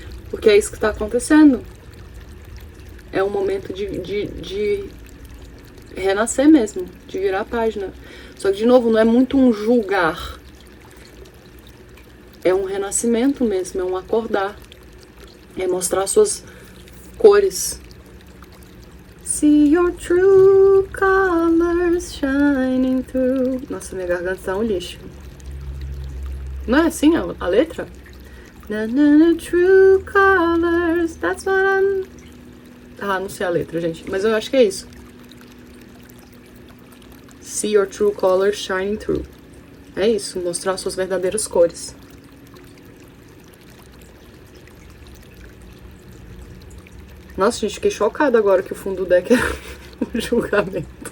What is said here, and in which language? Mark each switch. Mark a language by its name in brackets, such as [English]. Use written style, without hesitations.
[Portuguese] Porque é isso que está acontecendo. É um momento de renascer mesmo, de virar a página. Só que, de novo, não é muito um julgar. É um renascimento mesmo, é um acordar. É mostrar suas cores. [English] See your true colors shining through. [Portuguese] Nossa, minha garganta tá um lixo. Não é assim a letra? [English] Na, na, na, true colors, that's what I'm... [Portuguese] Ah, não sei a letra, gente, mas eu acho que é isso. [English] See your true colors shining through. [Portuguese] É isso, mostrar suas verdadeiras cores. Nossa, gente, fiquei chocada agora que o fundo do deck era um julgamento.